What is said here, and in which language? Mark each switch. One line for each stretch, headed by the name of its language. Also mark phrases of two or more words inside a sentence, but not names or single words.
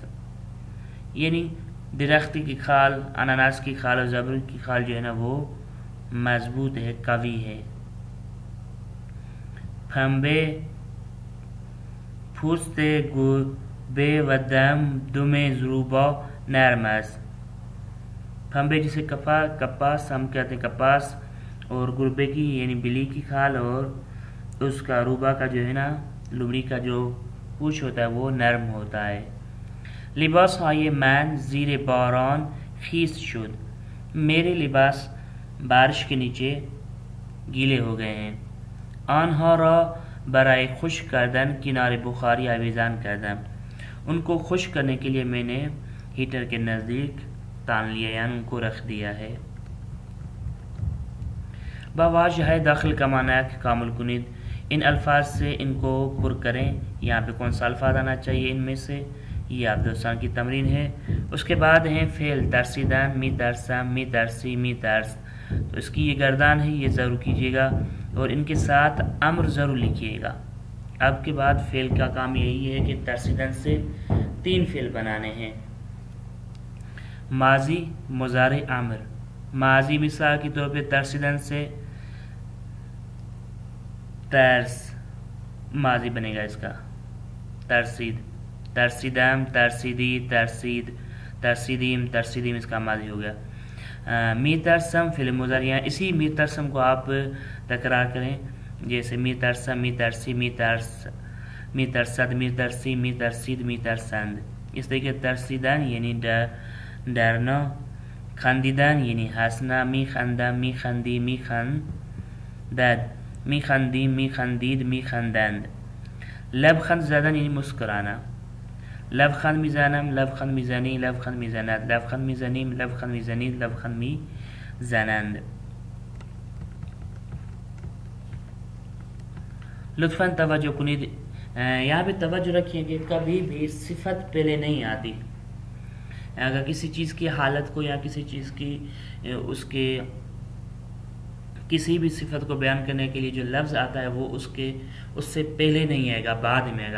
Urdu: یعنی درخت کی کھال، اناناس کی کھال اور زبر کی کھال جو ہے نا وہ مضبوط ہے، قوی ہے۔
Persian: پنبه پوست گربه و دم زروبا نرم است.
Urdu: پنبے جسے کپاس ہم کہتے ہیں، کپاس اور گربے کی یعنی بلی کی کھال اور اس کا روبا کا جو ہے نا لومڑی کا جو پوچھ ہوتا ہے وہ نرم ہوتا ہے۔
Persian: لباس های من زیر باران خیس شد.
Urdu: میرے لباس بارش کے نیچے گیلے ہو گئے ہیں۔
Persian: آنها را برای خشک کردن کنار بخاری آویزان کردم.
Urdu: ان کو خشک کرنے کے لیے میں نے ہیٹر کے نزدیک تان لیا، یعنی ان کو رکھ دیا ہے۔
Persian: با واژه داخل کمانک کامل کنید.
Urdu: ان الفاظ سے ان کو پر کریں۔ یہاں پہ کون سا الفاظ آنا چاہیے ان میں سے، یہ آپ دوستان کی تمرین ہے۔ اس کے بعد ہیں فعل ترسیدن،
Persian: می ترسم، می ترسی، می ترس،
Urdu: تو اس کی یہ گردان ہے، یہ ضرور کیجیے گا اور ان کے ساتھ امر ضرور لکھیے گا۔ اب کے بعد فعل کا کام یہی ہے کہ ترسیدن سے 3 فعل بنانے ہیں: ماضی، مضارع، امر۔ ماضی مثال کے طور پہ ترسیدن سے ترس ماضی بنے گا اس کا،
Persian: ترسید، ترسیدم، ترسیدی، ترسید، ترسیدیم، ترسیدیم
Urdu: اس کا ماضی ہو گیا۔ میترسم فعل مضارع، اسی میترسم کو آپ تکرار کریں، جیسے
Persian: میترسم، میترسی، میترسد، میترسی، میترسید، میترسند.
Urdu: اس طریقے ترسیدن یعنی ڈرنا، خندیدن یعنی ہنسنا،
Persian: میخندم، میخندی، میخندد، میخندی، میخندید، میخندند. لبخند زدن
Urdu: یعنی مسکرانا،
Persian: لبخند میزنم، لبخند میزنی، لبخند میزند، لبخند میزنیم، لبخند میزنید، لبخند میزنند. لطفاً توجہ کنید،
Urdu: یہاں پہ توجہ رکھیں کہ کبھی بھی صفت پہلے نہیں آتی. اگر کسی چیز کی حالت کو یا کسی چیز کی اس کے کسی بھی صفت کو بیان کرنے کے لیے جو لفظ آتا ہے وہ اس سے پہلے نہیں آئے گا، بعد میں آئے گا.